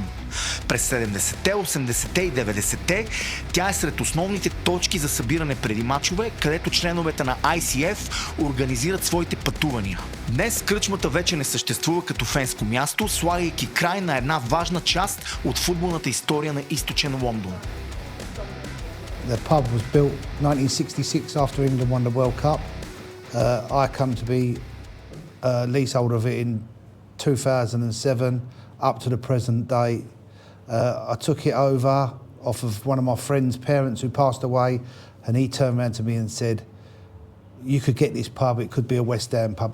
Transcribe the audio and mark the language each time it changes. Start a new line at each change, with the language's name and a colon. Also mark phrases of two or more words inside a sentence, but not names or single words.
Bulgarian: През 70-те, 80-те и 90-те тя е сред основните точки за събиране преди мачове, където членовете на ICF организират своите пътувания. Днес кръчмата вече не съществува като фенско място, слагайки край на една важна част от футболната история на източен Лондон.
English: The pub was built 1966 after England won the World Cup. I come to be leaseholder of it in 2007 up to the present day. I took it over off of one of my friend's parents who passed away, and he turned around to me and said, you could get this pub, it could be a West Ham pub.